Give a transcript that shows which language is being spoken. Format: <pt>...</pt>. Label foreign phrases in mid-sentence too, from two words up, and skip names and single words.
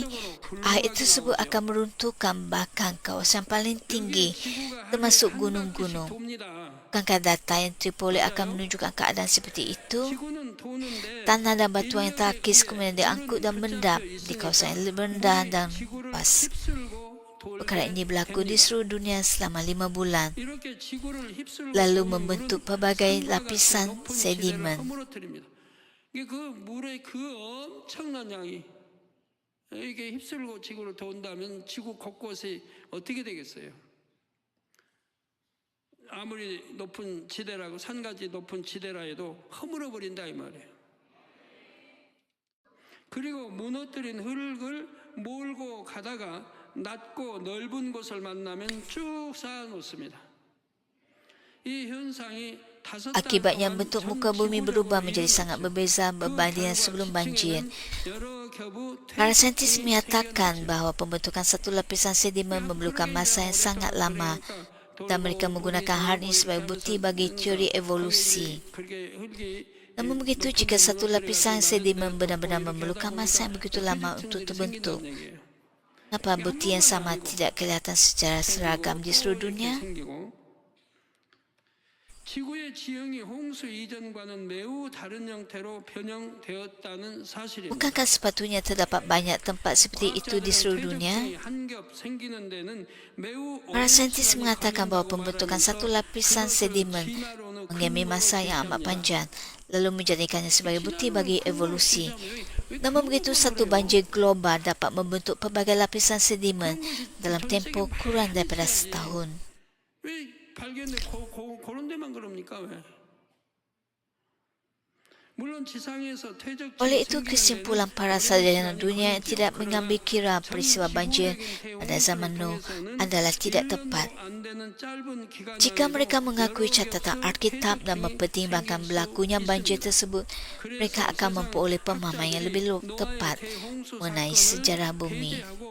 <ms>Air tersebut akan meruntuhkan bahkan kawasan paling tinggi, termasuk gunung-gunung. Bukankah data yang terperoleh akan menunjukkan keadaan seperti itu? Tanah dan batuan yang terkikis kemudian diangkut dan mendap di kawasan yang lebih rendah dan luas. Perkara ini berlaku di seluruh dunia selama 5 bulan,</ms> <ko>이렇게 지구를 휩쓸고</ko> <ms>lalu</ms> <ko>도는</ko> <ms>membentuk</ms> <ko>물은</ko> <ms>pelbagai</ms> <ko>산과 같이</ko> <ms>lapisan</ms> <ko>높은 지대를</ko> <ms>sedimen.</ms> <ko>허물어뜨립니다. 이게 그 물의 그 엄청난 양이 이게 휩쓸고 지구를 돈다면 지구 곳곳이 어떻게 되겠어요? 아무리 높은 지대라고 산까지 높은 지대라 해도 허물어 버린다 이 말이에요. 그리고 무너뜨린 흙을 몰고 가다가 낮고 넓은 곳을 만나면 쭉 쌓아놓습니다. 이 현상이</ko> <ms>Akibatnya bentuk muka bumi berubah menjadi sangat berbeza berbanding sebelum banjir. Para saintis menyatakan bahawa pembentukan satu lapisan sedimen memerlukan masa yang sangat lama dan mereka menggunakan hal ini sebagai bukti bagi teori evolusi. Namun begitu, jika satu lapisan sedimen benar-benar memerlukan masa yang begitu lama untuk terbentuk, kenapa bukti yang sama tidak kelihatan secara seragam di seluruh dunia?</ms> <ko>지구의 지형이 홍수 이전과는 매우 다른 형태로 변형되었다는 사실입니다.</ko> <ms>Bukankah sepatutnya terdapat banyak tempat seperti itu di seluruh dunia? Para saintis mengatakan bahawa pembentukan satu lapisan sedimen mengambil masa yang amat panjang, lalu menjadikannya sebagai bukti bagi evolusi. Namun begitu, satu banjir global dapat membentuk pelbagai lapisan sedimen dalam tempoh kurang daripada setahun.</ms> <ko>왜 발견돼 그런 데만 그럽니까 왜? 물론 지상에서 퇴적</ko> <ms>Oleh itu, kesimpulan para sarjana dunia yang tidak mengambil kira peristiwa banjir pada zaman Nuh adalah tidak tepat. Jika mereka mengakui catatan Alkitab dan mempertimbangkan berlakunya banjir tersebut, mereka akan memperoleh pemahaman yang lebih tepat mengenai sejarah bumi.</ms>